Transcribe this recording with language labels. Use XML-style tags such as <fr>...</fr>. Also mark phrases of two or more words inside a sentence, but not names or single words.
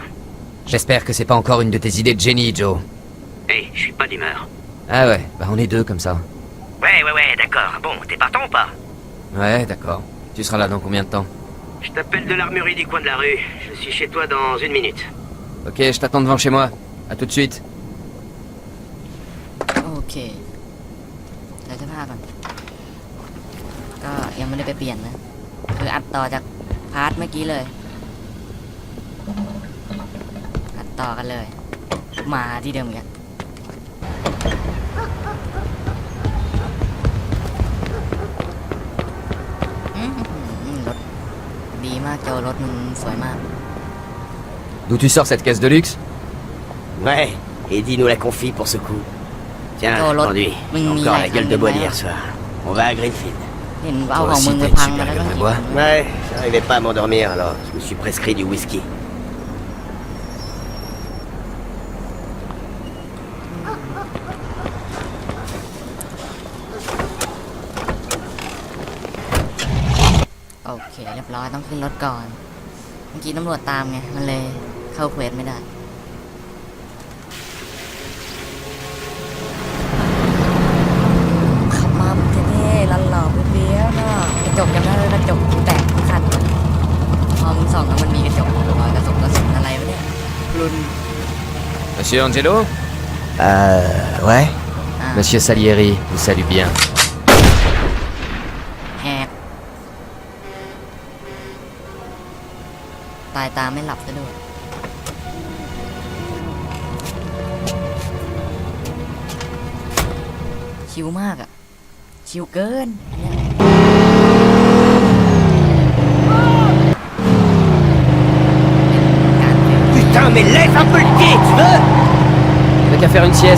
<fr>J'espère que c'est pas encore une de tes idées de génie, Joe. Hé, je suis pas d'humeur. Ah ouais, bah on est deux comme ça. Ouais, d'accord. Bon, t'es partant ou pas? Ouais, d'accord. Tu seras là dans combien de temps? Je t'appelle de l'armurerie du coin de la rue. Je suis chez toi dans 1 minute. Ok, je t'attends devant chez moi. À tout de suite.</fr> <th>โอเคเดี๋ยวจะพาก่อนก็ยังไม่ได้ไปเปลี่ยนนะคืออัดต่อจากพาร์ทเมื่อกี้เลยอัดต่อกันเลยมาที่เดิมกันรถดีมากโจรถมึงสวยมาก</th> <fr>D'où tu sors cette caisse de luxe? Ouais, Eddie nous la confie pour ce coup. Tiens, Oh, l'autre. conduis. Ming Encore Ming, la gueule de bois Ming, d'hier soir. On va à Greenfield.</fr> <th>เห็นเอา</th> <fr>Toi</fr> <th>ของ</th> <fr>aussi,</fr> <th>มึงไป</th> <fr>t'as une</fr> <th>พัง</th> <fr>super</fr> <th>มาแล้ว</th> <fr>gueule</fr> <th>ต้อง</th> <fr>de bois. Ouais, j'arrivais pas à m'endormir alors je me suis prescrit du whisky.</fr> <th>โอเคเรียบร้อยต้องขึ้นรถก่อนเมื่อกี้ตำรวจตามไงมันเลยเข้าเควสไม่ได้ ขับมาเท่ๆลันหล่อเปี้ยๆก็กระจกจำได้เลยกระจกแตกทุกคันพอมึงส่องแล้วมันมีกระจกรอยกระสุนอะไรวะเนี่ยรุน</th> <fr>Monsieur Angelo? Ouais. อ่า Monsieur Salieri, vous salue bien.</fr> <th>แหกตายตาไม่หลับซะด้วยชิวมากอ่ะชิวเกิน</th> <fr>Putain, mais lève un peu le pied, tu veux? T'as qu'à faire une sieste.</fr>